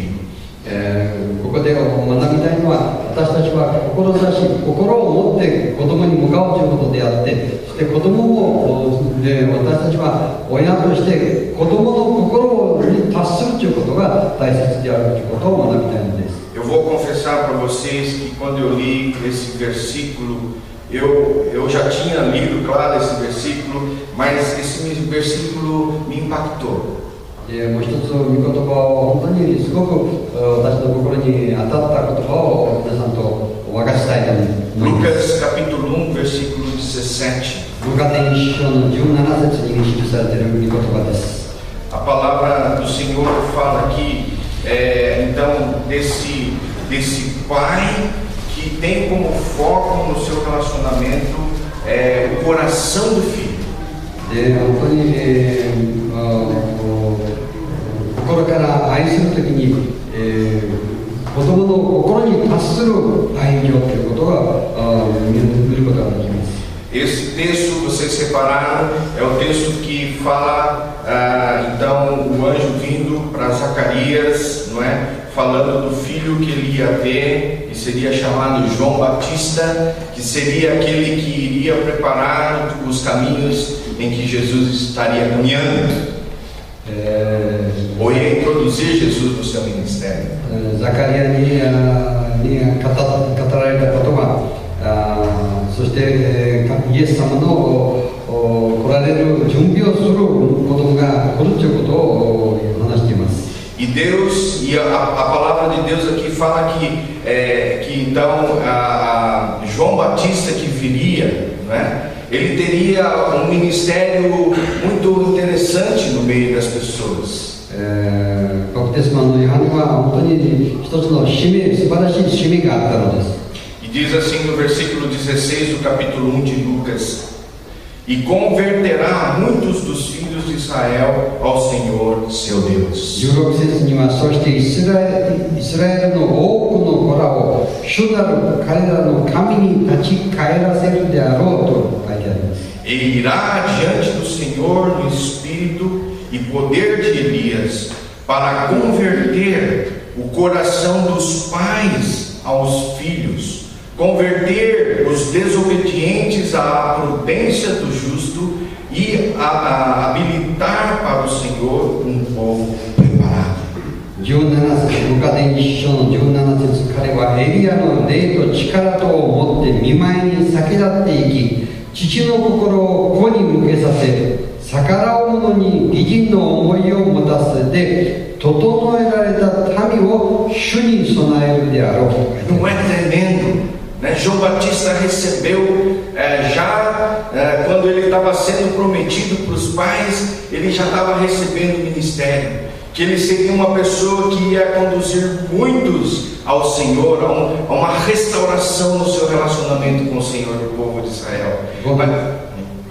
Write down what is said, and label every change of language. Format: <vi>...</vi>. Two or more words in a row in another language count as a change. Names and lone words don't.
<ja>ここで学びたいのは、私たちは心を持って子供に向かうということであって、そして子供も私たちは親として子供の心に達するということが大切であるということを学びたいのです。</ja> <pt>Eu vou confessar para vocês que quando eu li esse versículo, eu já tinha lido, claro, esse versículo, mas esse versículo me impactou.</pt> <ja>もう一つ御言葉を本当にすごく私の心に当たった言葉を皆さんとお分かちしたいと思います。</ja> <pt>Lucas capítulo 1, versículo 17.</pt> <ja>ルカ伝一章の17節に記されている御言葉です。</ja> <pt>A palavra do Senhor fala aqui, então, desse pai que tem como foco no seu relacionamento o coração do filho.</pt> <ja>本当に、心から愛するときに、子供の心に達する愛情ということが見ることができます。</ja> <pt>Esse texto, vocês separaram, é o texto que fala, então, o anjo vindo para Zacarias, não é? Falando do filho que ele ia ter, que seria chamado João Batista, que seria aquele que iria preparar os caminhos em que Jesus estaria caminhando. Ou ia introduzir Jesus no seu ministério.</pt> <ja>ザカリアに語られたことが、そしてイエス様の来られる準備をする子供が来るということを話しています。</ja> <pt>E Deus, e a palavra de Deus aqui fala que então João Batista que viria, não é? Ele teria um ministério muito interessante no meio das pessoas.</pt> <ja>バプテスマのヨハネは本当に一つの使命、素晴らしい使命があったのです。</ja> <pt>E diz assim no versículo 16 do capítulo 1 de Lucas: E converterá muitos dos filhos de Israel ao Senhor seu Deus.</pt> <ja>16 節には、そしてイスラエルの多くの子らを主なる彼らの神に立ち返らせるであろうと書いてあります。</ja> <pt>Ele irá diante do Senhor no espírito e poder de Elias, para converter o coração dos pais aos filhos, converter os desobedientes à prudência do justo e habilitar para o Senhor um povo preparado.</pt> <ja>17 節、ルカ伝一章の17節、彼はエリアの霊と力とを持って見舞いに先立っていき、父の心を子に向けさせ、逆らう者に義人の思いを持たせて、整えられた民を主に備えるであろう。</ja> <pt>Não é tremendo, né? João Batista recebeu quando ele estava sendo prometido para os pais, ele já estava recebendo o ministério, que ele seria uma pessoa que ia conduzir muitos ao Senhor, a uma restauração no seu relacionamento com o Senhor do povo de Israel.</pt>